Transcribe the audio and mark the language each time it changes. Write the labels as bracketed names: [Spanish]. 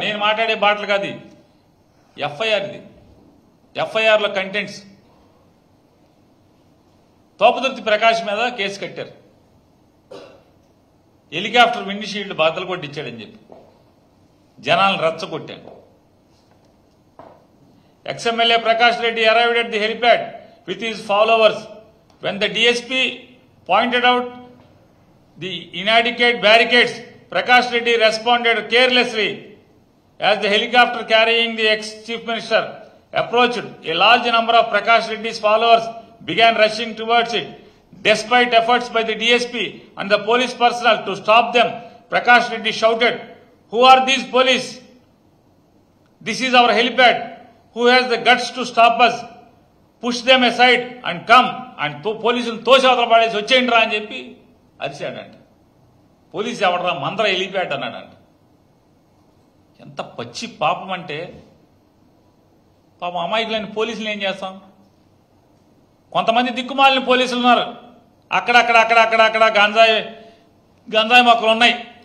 [Telugu] నేను మాట్లాడే బాటలు కాదు, ఎఫ్ఐఆర్ ఇది. ఎఫ్ఐఆర్లో కంటెంట్స్ తోపదుర్తి ప్రకాష్ మీద కేసు కట్టారు. హెలికాప్టర్ విండ్షీల్డ్ బద్దలు కొట్టించాడని చెప్పి జనాలను రెచ్చగొట్టాడు. [English] Ex-MLA Prakash Reddy arrived at the helipad with his followers. When the DSP pointed out the inadequate barricades, Prakash Reddy responded carelessly. As the helicopter carrying the ex-Chief Minister approached, a large number of Prakash Reddy's followers began rushing towards it. Despite efforts by the DSP and the police personnel to stop them, Prakash Reddy shouted, "Who are these police? This is our helipad. Who has the guts to stop us? Push them aside and come." And [Telugu] పోలీసులు తోసేవతల పడేసి వచ్చేయండి రా అని చెప్పి అరిచాడంట. Police ఎవడరా, మందర helipad అన్నాడంట. ఎంత పచ్చి పాపం అంటే, పాపం అమాయకులైన పోలీసులు ఏం చేస్తాం? కొంతమంది దిక్కుమాలిన పోలీసులు ఉన్నారు, అక్కడక్కడ గంజాయి మొక్కలు ఉన్నాయి.